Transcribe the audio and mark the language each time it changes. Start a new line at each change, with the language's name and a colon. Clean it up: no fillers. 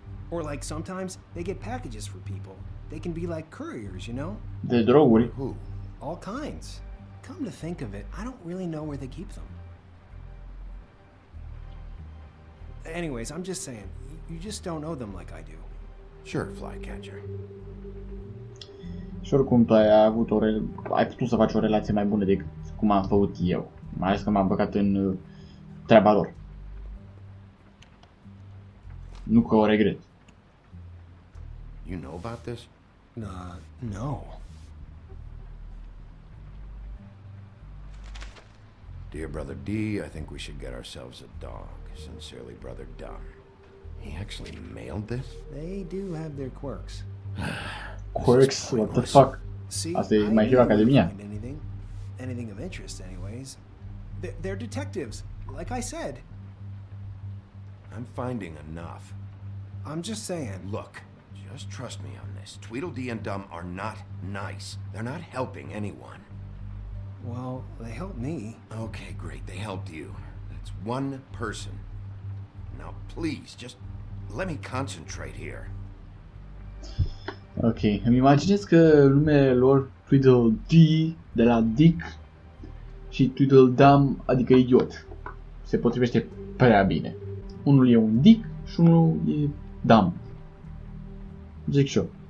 English: Or like sometimes they get packages for people. They can be like couriers, you know?
Romanian: De droguri.
English: Who? All kinds. Come to think of it, I don't really know where they keep them. Anyways, I'm just saying, you just don't know them like I do. Sure, Flycatcher.
Romanian: Și oricum tu ai putut să faci o relație mai bună decât cum am făcut eu. Mai ales că m-am băgat în treaba lor. Nu că o regret.
English: You know about this? No. Dear Brother D, I think we should get ourselves a dog. Sincerely, Brother Dar. He actually mailed this? They do have their quirks. Quirks? What the fuck?
Romanian: Asta e My Hero Academia.
English: Anything of interest, anyways. They're detectives, like I said. I'm finding enough. I'm just saying. Look, Just trust me on this. Tweedledee and Dum are not nice. They're not helping anyone. Well, they helped me. Okay, great. They helped you. That's one person. Now, please, just let me concentrate here.
Romanian: Ok, îmi imaginez că numele lor Tweedledee de la Dick și Tweedledum, adică idiot, se potrivește prea bine. Unul e un Dick și unul e Dum. Zic și eu.